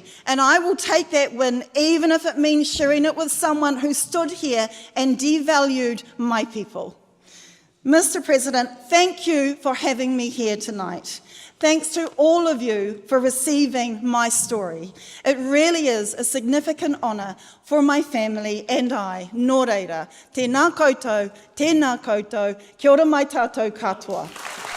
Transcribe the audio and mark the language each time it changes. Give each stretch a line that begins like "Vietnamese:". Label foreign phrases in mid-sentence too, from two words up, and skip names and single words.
English: And I will take that win, even if it means sharing it with someone who stood here and devalued my people. Mr. President, thank you for having me here tonight. Thanks to all of you for receiving my story. It really is a significant honour for my family and I.
Māori: Nō reira, tēnā koutou, kia ora mai tātou katoa.